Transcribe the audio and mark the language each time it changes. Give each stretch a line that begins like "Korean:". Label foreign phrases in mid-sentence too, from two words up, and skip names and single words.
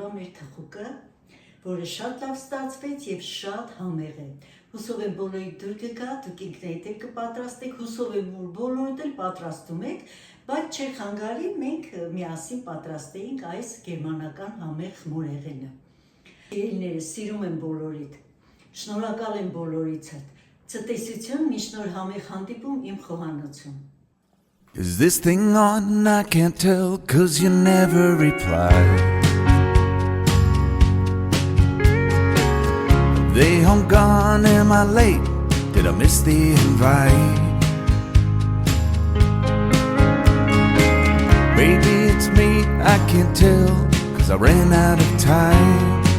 Armenian: մեր թխուկը, որը շատ լավ ստացվեց և շատ համեղ է։ Հուսով եմ բոլորիդ դուր կգա, դուք ինքներդ էլ կպատրաստեք, հուսով եմ, որ բոլորդ էլ պատրաստում եք, բայց չէ խանգարի, մենք միասին պատրաստեինք այս գերմանական համեղ խմորեղենը։ Սիրելիներս, սիրում եմ բոլորիդ, շնորհակալ եմ բոլորիցդ, ցտեսություն, միշտ նոր համեղ հանդիպում իմ խոհանոցում։
English: Is this thing on? I can't tell, 'cause you never reply. Are they all gone? Am I late? Did I miss the invite? Maybe it's me, I can't tell, 'cause I ran out of time.